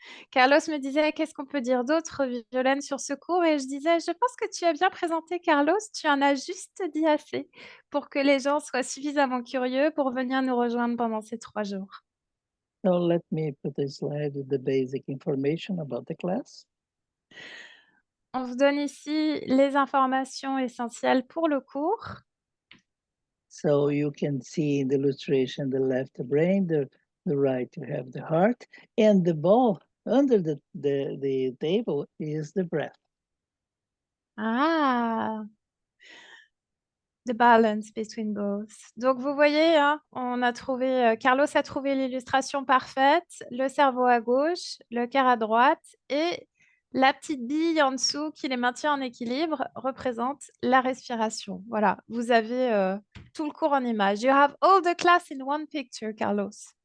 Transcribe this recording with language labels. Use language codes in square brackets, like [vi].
[fr] Carlos me disait, qu'est-ce qu'on peut dire d'autre, Violaine, sur ce cours? Et je disais, je pense que tu as bien présenté, Carlos, tu en as juste dit assez pour que les gens soient suffisamment curieux pour venir nous rejoindre pendant ces 3 jours. [en] So let me put a slide with the basic information about the class. [fr] On vous donne ici les informations essentielles pour le cours. [en] So you can see in the illustration, the left the brain, the right you have the heart, and the ball under the table is the breath. Ah, the balance between both. [fr] Donc, vous voyez, hein, on a trouvé, Carlos a trouvé l'illustration parfaite, le cerveau à gauche, le cœur à droite et la petite bille en dessous qui les maintient en équilibre représente la respiration. Voilà, vous avez tout le cours en images. [en] You have all the class in one picture, Carlos.